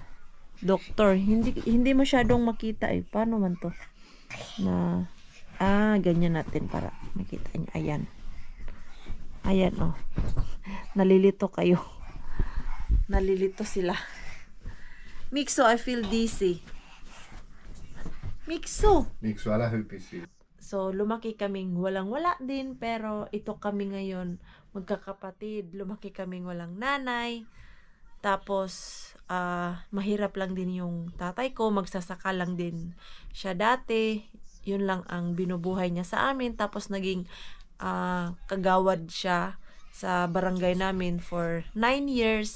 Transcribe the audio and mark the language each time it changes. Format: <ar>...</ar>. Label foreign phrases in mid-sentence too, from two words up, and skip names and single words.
<tl>Doktor, hindi masyadong makita eh. Paano man to? Na, ganyan natin para makita niya. Ayan. Ayan, oh. Nalilito kayo. Nalilito sila. Mikso,</tl> <en>I feel dizzy.</en> <fi>Mikso! Mikso, älä hypisi.</fi> <tl>So, lumaki kaming walang-wala din, pero ito kami ngayon, magkakapatid. Lumaki kaming walang nanay. Tapos, mahirap lang din yung tatay ko, magsasaka lang din siya dati. Yun lang ang binubuhay niya sa amin. Tapos, naging kagawad siya sa barangay namin</tl> <en>for 9 years.</en>